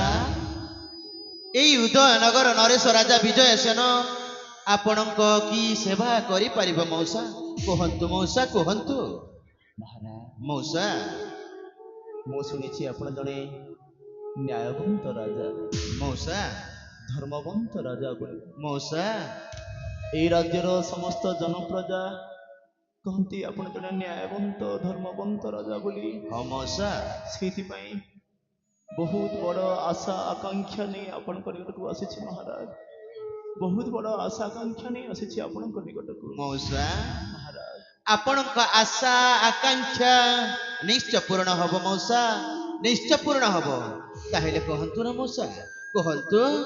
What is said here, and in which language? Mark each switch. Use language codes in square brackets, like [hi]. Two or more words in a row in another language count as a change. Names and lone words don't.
[or] ଏଇ ଉଦୟନଗର ନରେଶ ରାଜା ବିଜୟ ସେନ ଆପଣଙ୍କ କି ସେବା କରିପାରିବ ମଉସା କୁହନ୍ତୁ ମଉସା କୁହନ୍ତୁ ମହାରାଜ ମଉସା ମୁଁ ଶୁଣିଛି ଆପଣ ଜଣେ ନ୍ୟାୟବନ୍ତ ରାଜା ମଉସା ଧର୍ମବନ୍ତ ରାଜା ବୋଲି ମଉସା ଏଇ ରାଜ୍ୟର ସମସ୍ତ ଜନପ୍ରଜା কহନ୍ତି ଆପଣ ଜଣେ ନ୍ୟାୟବନ୍ତ ଧର୍ମବନ୍ତ ରାଜା ବୋଲି ହଁ ମଉସା ସେଇଥିପାଇଁ ବହୁତ ବଡ଼ ଆଶା ଆକାଂକ୍ଷା ନେଇ ଆପଣଙ୍କ ନିକଟକୁ ଆସିଛି ମହାରାଜ ବହୁତ ବଡ଼ ଆଶା ଆକାଂକ୍ଷା ନେଇ ଆସିଛି ଆପଣଙ୍କ ନିକଟକୁ ମଉସା ମହାରାଜ ଆପଣଙ୍କ ଆଶା ଆକାଂକ୍ଷା ନିଶ୍ଚୟ ପୂରଣ ହବ ମଉସା ନିଶ୍ଚୟ ପୂରଣ ହବ ତାହେଲେ କୁହନ୍ତୁ ନା ମଉସା କୁହନ୍ତୁ